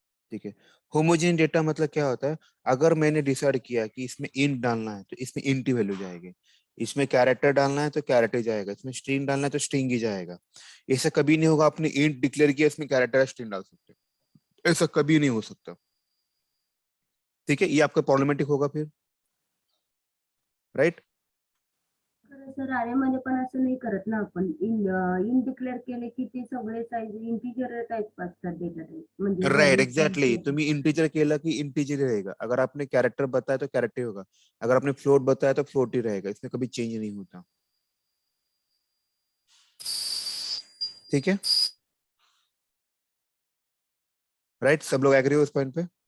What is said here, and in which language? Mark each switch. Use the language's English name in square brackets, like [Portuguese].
[Hindi] ठीक है, homogeneous data मतलब क्या होता है, अगर मैंने डिसाइड किया कि इसमें इंट डालना है तो इसमें इंट ही वैल्यू जाएगी, इसमें कैरेक्टर डालना है तो कैरेक्टर जाएगा, इसमें स्ट्रिंग डालना है तो स्ट्रिंग ही जाएगा। ऐसा कभी नहीं होगा आपने इंट डिक्लेयर किया इसमें कैरेक्टर स्ट्रिंग डाल सकते हो, ऐसा कभी नहीं हो सकता। ठीक है, ये आपका प्रॉब्लमेटिक होगा फिर, राइट? [Marathi] सर अरेमध्ये पण असं नाही करत ना आपण, इन डिक्लेअर केले की ते सगळे साईज इंटिजर टाइप असतात डेटा टाइप, म्हणजे [Hindi] राइट, एग्जैक्टली, तुम्हें इंटीजर केला कि इंटीजर ही रहेगा, अगर आपने कैरेक्टर बताया तो कैरेक्टर ही होगा, अगर आपने फ्लोट बताया तो फ्लोट ही रहेगा, इसमें कभी चेंज नहीं होता। ठीक है, राइट, सब लोग एग्री हो इस पॉइंट पे?